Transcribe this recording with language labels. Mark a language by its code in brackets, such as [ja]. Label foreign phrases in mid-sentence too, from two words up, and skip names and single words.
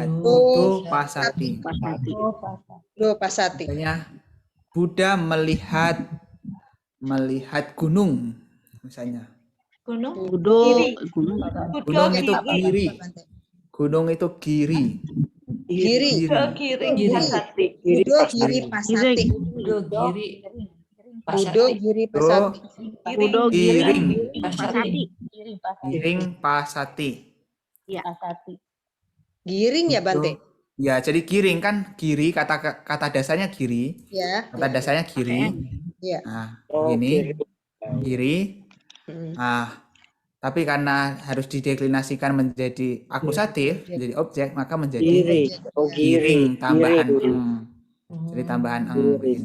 [id] Oh, [pi] Buddha Pasati. [id] Pasati. Misalnya, Buddha melihat gunung, misalnya. Gunung Gunung itu giri. Gunung itu giri. Giri. Pasati. [pi] Budo Giri Pasati. Budo Giri Pasati. [id] Giring. Pasati. [pi] Giring Pasati. [id] Giring ya Bante? Ya, jadi giring kan giri, kata dasarnya giri. Ya. Kata dasarnya giri. Ya. Nah, ini giri. Nah, tapi karena harus dideklinasikan menjadi akusatif, menjadi objek, maka menjadi giring tambahan Jadi tambahan begini.